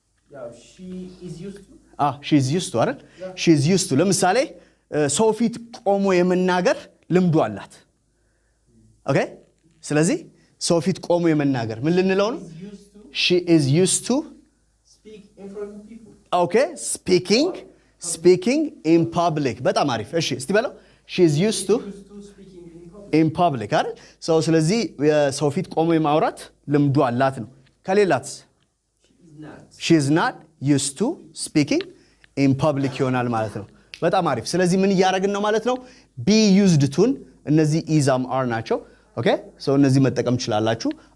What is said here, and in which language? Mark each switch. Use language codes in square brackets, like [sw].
[en] ያው she is used to she is used to [am] አይደል she is used to ለምሳሌ ሰው ፊት ቆሞ የመናገር ልምዱ አላት ኦኬ ስለዚህ ሰው ፊት ቆሞ የመናገር ምን ልንለው ነው she is used to [en] speak in front of people okay speaking in public [am] በጣም አሪፍ እሺ እስቲ በለው [en] she is used to speaking [am] in public አይደል ሰው ስለዚህ ሰው ፊት ቆሞ የማውራት ልምዱ አላት ነው ከሌላስ [en] she is not used to speaking in public [am] ይሆናል ማለት ነው በጣም አሪፍ ስለዚህ ምን ያያረግን ነው ማለት ነው be used to እነዚህ is are ናቸው ኦኬ ሶ እነዚህ መጠቀም ይችላልላችሁ